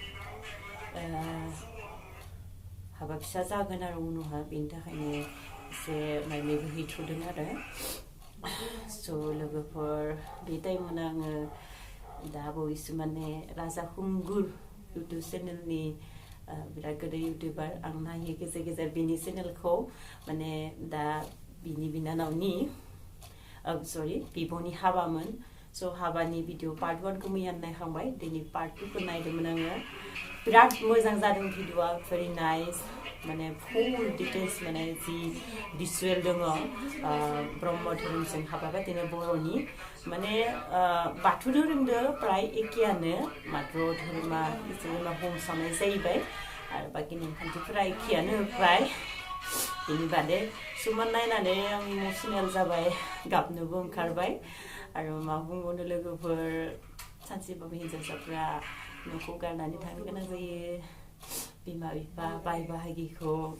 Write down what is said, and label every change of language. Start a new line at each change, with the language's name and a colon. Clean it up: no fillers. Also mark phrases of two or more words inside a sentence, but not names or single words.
Bodo: हाबा फिसा जागोन आरो उनावहा बेनि थाखायनो एसे माइमेबो हैथ'दों आरो स' लोगोफोर बे टाइमावनो आङो दा बावैसो माने राजा खुंगुर इउटुब चेनेलनि बिराद गोदै इउटुबार आं नायो गेजेर गेजेर बिनि चेनेलखौ माने दा बिनि बिनानावनि सरि बिब'नि हाबामोन So हाबानि भिडिअ पार्ट 1 खौ मैया नायखांबाय दिनै पार्ट 2 खौ नायदोंमोन आङो बिराद मोजां जादों भिडिअआ
English: very nice
Bodo: माने
English: full details
Bodo: माने जि visual दङ ब्रह्म धोरोमजों हाबा बादिनो बर'नि माने बाथौ धोरोमजों प्राय एखेयानो मात्र धोरोमा जेनेबा हमसानाय जाहैबाय आरो बाखि नेमखान्थिफोरा एखेयानो प्राय बेनि बादै सुमान नायनानै आं इमोसनेल जाबाय गाबनोबो ओंखारबाय आरो मा बुंबावनो लोगोफोर सानसेबाबो हिनजावसाफ्रा न'खौ गारनानै थांनो गोनां जायो बिमा बिफा बाय बाहागिखौ